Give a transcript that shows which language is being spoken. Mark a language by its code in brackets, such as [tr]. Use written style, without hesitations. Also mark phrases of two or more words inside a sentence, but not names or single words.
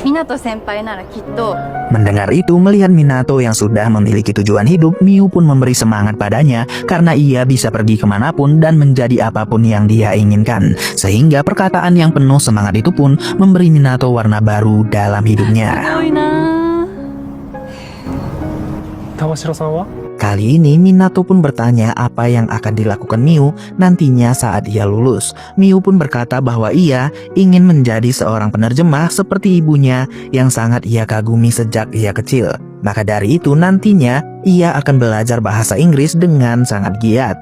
[ja] Minato 先輩ならきっと. [id] Mendengar itu, melihat Minato yang sudah memiliki tujuan hidup, Miu pun memberi semangat padanya karena ia bisa pergi kemanapun dan menjadi apapun yang dia inginkan. Sehingga perkataan yang penuh semangat itu pun memberi Minato warna baru dalam hidupnya. [ja] すごいなあ。 Tamashiro-san wa? [id] Kali ini Minato pun bertanya apa yang akan dilakukan Miu nantinya saat ia lulus. Miu pun berkata bahwa ia ingin menjadi seorang penerjemah seperti ibunya yang sangat ia kagumi sejak ia kecil. Maka dari itu nantinya ia akan belajar bahasa Inggris dengan sangat giat.